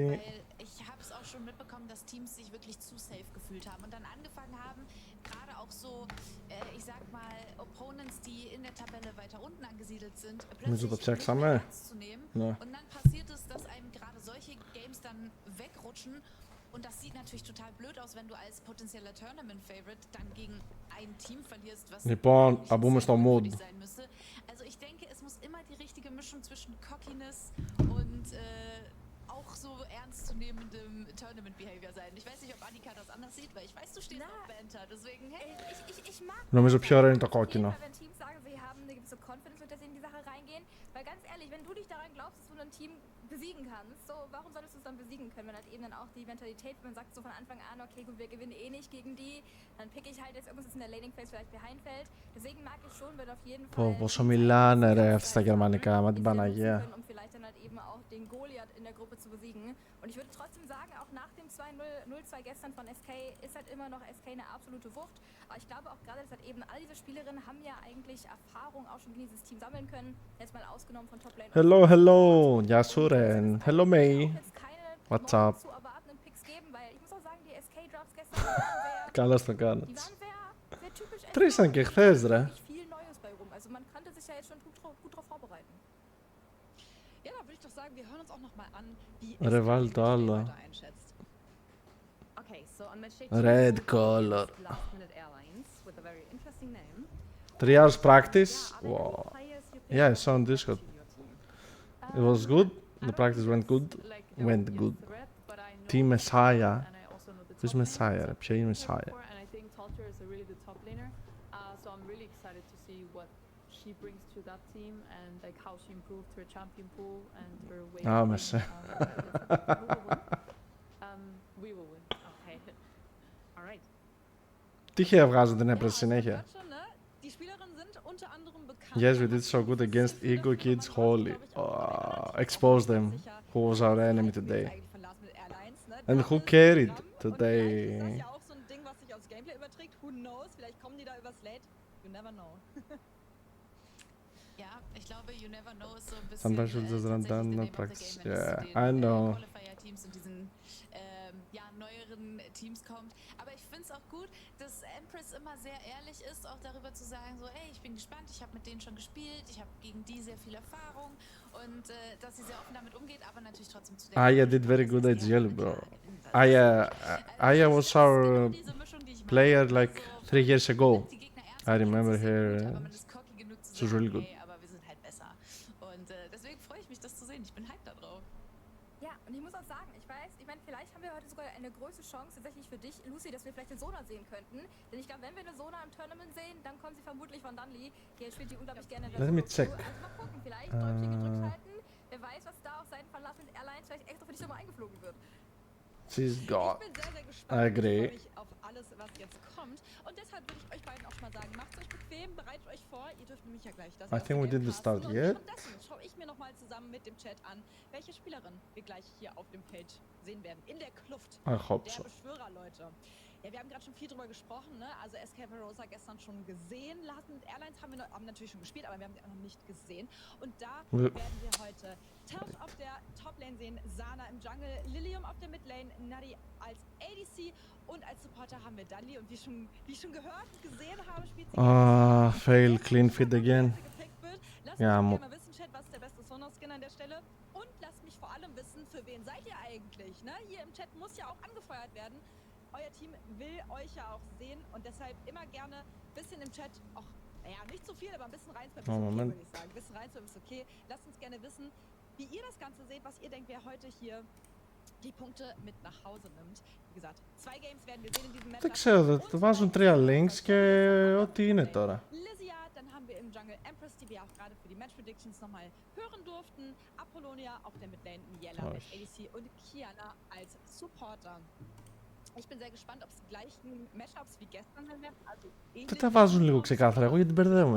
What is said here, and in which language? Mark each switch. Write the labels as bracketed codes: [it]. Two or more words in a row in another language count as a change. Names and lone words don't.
[de] Weil ich habe es auch schon mitbekommen, dass Teams sich wirklich zu safe gefühlt haben und dann angefangen haben, gerade auch so, ich sag mal, Opponents, die in der Tabelle weiter unten angesiedelt sind, plötzlich nicht mehr ernst zu nehmen. Ja. Und dann passiert es, dass einem gerade solche Games dann wegrutschen. Und das sieht natürlich total blöd aus, wenn du als potenzieller Tournament-Favorite dann gegen ein Team verlierst, was [el] Λοιπόν, θα μπούμε στο mood. [de] sein müsste. Also ich denke, es muss immer die richtige Mischung zwischen Cockiness und auch so ernstzunehmendem Tournament-Behavior sein. Ich weiß nicht, ob Annika das anders sieht, weil ich weiß, du stehst auf Banter, deswegen, hey. Ich mag [el] Νομίζω πιο ωραίο είναι το κόκκινο. [de] wenn Teams sagen, sie haben eine gewisse Confidence, mit der sie in die Sache reingehen. Weil ganz ehrlich, wenn du dich daran glaubst, dass du ein Team besiegen kannst, so, warum solltest du es dann besiegen können, wenn halt eben dann auch die Mentalität, wenn man sagt so von Anfang an, okay gut, wir gewinnen eh nicht gegen die, dann pick ich halt jetzt irgendwas in der [en] Laning Phase [de] vielleicht behind fällt. Deswegen mag ich schon, wenn auf jeden Fall [el] Πόσο μιλάνε ρε αυτά στα γερμανικά, μα την Παναγία. [de] um vielleicht dann halt eben auch den Goliath in der Gruppe zu besiegen. Und ich würde trotzdem sagen, auch nach dem 2-0-2 gestern von SK ist halt immer noch SK eine absolute Wucht. Aber ich glaube auch gerade, dass halt eben all diese Spielerinnen haben ja eigentlich Erfahrung auch schon gegen dieses Team sammeln können. Jetzt mal ausgenommen von Toplane. [en] Hello, hello. [el] Γεια σου ρε. [en] Hello May. What's up? [de] Zu erwartenden Picks geben, weil ich muss auch sagen, die SK Drops gestern waren [el] Καλώς το [de] die [el] κάνεις. [de] waren sehr typisch. [el] Τρεις ήταν και χθες ρε. [de] Viel Neues bei rum. Also man konnte sich ja jetzt schon gut drauf vorbereiten. Ja, da würde ich doch sagen, wir hören uns auch nochmal an, wie [el] Ρε βάλ το άλλο. [de] einschätzt. [en] Okay, so on match day Red 2, color. Last Minute Airlines with a very interesting name. 3 hours practice. Yeah, are there any Wow. players you think Yeah, I are saw on better Discord. to your team? It was good. The practice went good. Went good. Team Messiah. Who's Messiah? [el] Ποιο είναι Messiah? [en] And I think Talter is a really good top laner. So I'm really excited to see what she brings to that team and like how she improved her champion pool and her way Ah, of Messiah. we will win. Okay. All right. [el] Τυχαία βγάζουν την [de] Ja, [el] έπρεση [de] also [el] συνέχεια. [de] man hört schon, ne? Die Spielerinnen sind unter anderem bekannt. [en] Yes, we did so good against Ego Kids Holy. Expose them. Who was our enemy today? And who carried today? [de] Das ist ja auch so ein Ding, was sich aufs Gameplay überträgt. [en] Who knows? [de] Vielleicht kommen die da übers Late. [en] You never know. [de] Ja, ich glaube, [en] you never know [de] ist so ein bisschen [en] Sometimes you'll just run down the [de] tatsächlich der [en] Name of the practice. game, [de] wenn es [en] Yeah, [de] zu den [en] I know. [de] Qualifier-Teams und diesen ja, neueren Teams kommt. Aber ich finde es auch gut, dass Empress immer sehr ehrlich ist, auch darüber zu sagen, so, ey, ich bin gespannt, ich habe mit denen schon gespielt, ich habe gegen die sehr viel Erfahrung und dass sie sehr offen damit umgeht, aber natürlich trotzdem zu der [en] Aya did very good at Yellow, bro. Aya was our player like 3 years ago. I remember her. She was really good. [de] Aber wir sind halt besser. Und deswegen freue ich mich, das zu sehen. Ich bin hyped da drauf. Ja, und ich muss auch sagen, ich meine, vielleicht haben wir heute sogar eine große Chance tatsächlich für dich, Lucy, dass wir vielleicht den Sona sehen könnten. Denn ich glaube, wenn wir eine Sona im Tournament sehen, dann kommt sie vermutlich von Dudley. Die spielt die unglaublich gerne in der [en] Let me [de] Solo-Queue. [en] check. [de] Also mal gucken, vielleicht Däumchen gedrückt halten. Wer weiß, was da auf Seiten von Last Minute Airlines vielleicht extra für dich nochmal eingeflogen wird. [en] She's God. [de] Ich bin sehr, sehr [en] I [de] gespannt. [en] agree. [de] Ich freue mich auf alles, was jetzt kommt. Und deshalb würde ich euch beiden auch schon mal sagen, macht es euch bequem, bereitet euch vor. Ihr dürft nämlich ja gleich das [en] I think we didn't start yet. [de] Währenddessen schaue ich mir nochmal zusammen mit dem Chat an, welche Spielerin wir gleich hier auf dem Page sehen werden. In der Kluft [en] I hope [de] der [en] so. [de] Beschwörer, Leute. Ja, wir haben gerade schon viel drüber gesprochen, ne? Also SK Rosa gestern schon gesehen. Last Minute Airlines haben natürlich schon gespielt, aber wir haben sie auch noch nicht gesehen. Und da werden wir heute Telch auf der Top-Lane sehen, Sana im Jungle, Lilium auf der Mid-Lane, Nadi als ADC und als Supporter haben wir Dudley. Und wie ich schon gehört und gesehen habe, spielt sie [en] Fail clean feed again. [de] Lasst Ja, mich gerne mal wissen, Chat, was ist der beste Sonos-Skin an der Stelle. Und lasst mich vor allem wissen, für wen seid ihr eigentlich? Ne? Hier im Chat muss ja auch angefeuert werden. Euer Team will euch ja auch sehen und deshalb immer gerne ein bisschen im Chat, auch, naja, nicht zu viel, aber ein bisschen rein, ist okay, Moment. würde ich sagen. Ein bisschen rein, ist okay. Lasst uns gerne wissen, wie ihr das Ganze seht, was ihr denkt, wer heute hier die Punkte mit nach Hause nimmt. Wie gesagt, 2 Games werden wir sehen in diesem Match. [el] Δεν ξέρω, θα βάζουν 3 links και ό,τι είναι τώρα. [de] Lysia, dann haben wir im Jungle Empress, die wir auch gerade für die [en] Match Predictions [de] nochmal hören durften. Apollonia auf der Midlane, Miela als ADC und Kiana als Supporter. Ich bin sehr gespannt, ob es die gleichen Matchups wie gestern sein werden. Also [el] Δεν τα βάζουν λίγο ξεκάθαρα, εγώ γιατί μπερδεύομαι.